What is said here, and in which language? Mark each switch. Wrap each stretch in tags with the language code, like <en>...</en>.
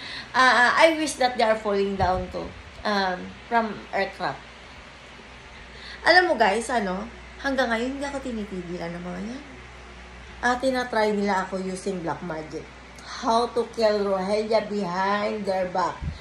<en>I wish that they are falling down to from aircraft.</en> <tl>Alam mo guys, hanggang ngayon hindi ako tinitigilan ng mga yan. Tinatry nila ako</tl> <en>using black magic. How to kill Rogelia behind their back.</en>